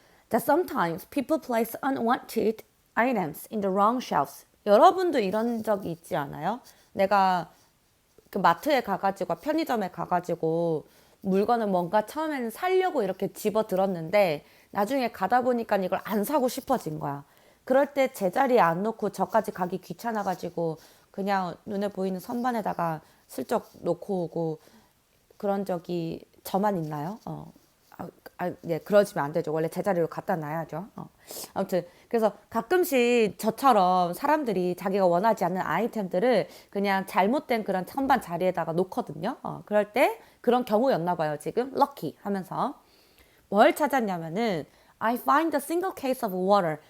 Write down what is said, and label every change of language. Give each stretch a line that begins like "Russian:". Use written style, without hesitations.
English: That sometimes people place unwanted items in the wrong shelves.
Korean: 여러분도 이런 적이 있지 않아요? 내가 그 마트에 가가지고 편의점에 가가지고 물건을 뭔가 처음에는 사려고 이렇게 집어 들었는데 나중에 가다 보니까 이걸 안 사고 싶어진 거야. 그럴 때 제자리에 안 놓고 저까지 가기 귀찮아가지고 그냥 눈에 보이는 선반에다가 슬쩍 놓고 오고 그런 적이 저만 있나요? 네, 그러시면 안 되죠. 원래 제자리로 갖다 놔야죠. 아무튼 그래서 가끔씩 저처럼 사람들이 자기가 원하지 않는 아이템들을 그냥 잘못된 그런 선반 자리에다가 놓거든요. 그럴 때 그런 경우였나 봐요. 지금 lucky 하면서 뭘 찾았냐면은
English: I find a single case of water.